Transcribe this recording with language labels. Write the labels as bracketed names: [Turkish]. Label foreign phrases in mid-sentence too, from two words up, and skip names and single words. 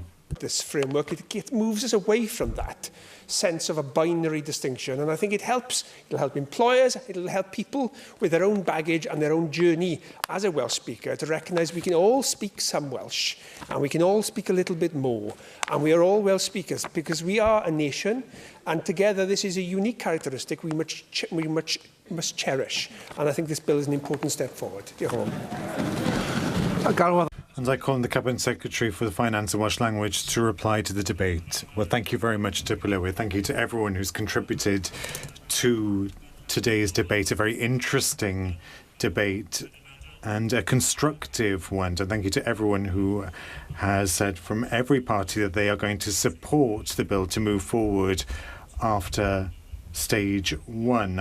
[English] This framework, it moves us away from that sense of a binary distinction, and I think it'll help employers, it'll help people with their own baggage and their own journey as a Welsh speaker to recognise we can all speak some Welsh and we can all speak a little bit more, and we are all Welsh speakers because we are a nation, and together this is a unique characteristic we must must cherish. And I think this bill is an important step forward. [Welsh] Diolch yn fawr. [English] And I call on the Cabinet Secretary for the Finance and Welsh Language to reply to the debate. Well, thank you very much, Dipolywyd. Thank you to everyone who's contributed to today's debate, a very interesting debate and a constructive one. And thank you to everyone who has said from every party that they are going to support the bill to move forward after stage 1.